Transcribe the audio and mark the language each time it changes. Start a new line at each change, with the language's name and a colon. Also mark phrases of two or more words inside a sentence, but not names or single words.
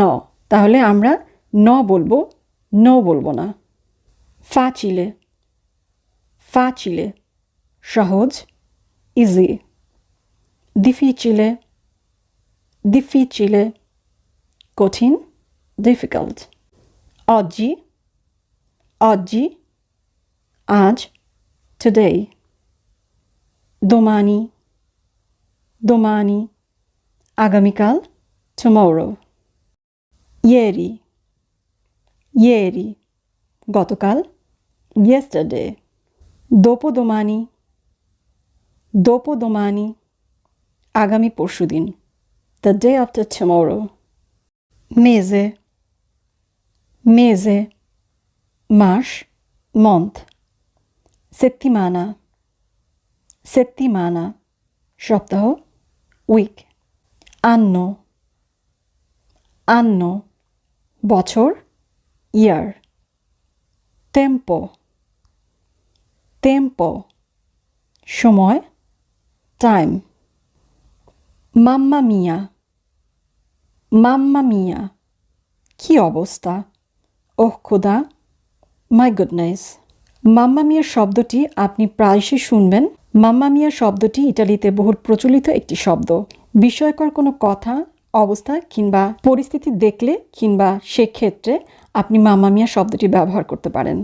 Bangla: তাহলে আমরা ন বলবো, নো বলবো না।
Italian: facile, facile,
Bangla: সহজ, ইজি।
Italian: difficile, difficile,
Bangla: কঠিন, ডিফিকাল্ট।
Italian: oggi, oggi, আজ, today। domani, domani, আগামীকাল, tomorrow। ieri, ieri, গতকাল, yesterday। dopodomani, dopodomani,
Bangla: আগামী পরশুদিন,
English: the day after tomorrow।
Italian: mese, mese, মাস, month। settimana, settimana, সপ্তাহ, week। anno, anno, বছর, year। tempo, tempo, সময়, time। mamma mia, mamma mia,
Bangla: কি অবস্থা, ওহ খোদা,
English: my goodness.
Italian: mamma mia
Bangla: শব্দটি আপনি প্রায়শই শুনবেন।
Italian: mamma mia
Bangla: শব্দটি ইটালিতে বহুল প্রচলিত একটি শব্দ। বিস্ময়কর কোনো কথা, অবস্থা কিংবা পরিস্থিতি দেখলে কিংবা সেক্ষেত্রে আপনি
Italian: mamma mia
Bangla: শব্দটি ব্যবহার করতে পারেন।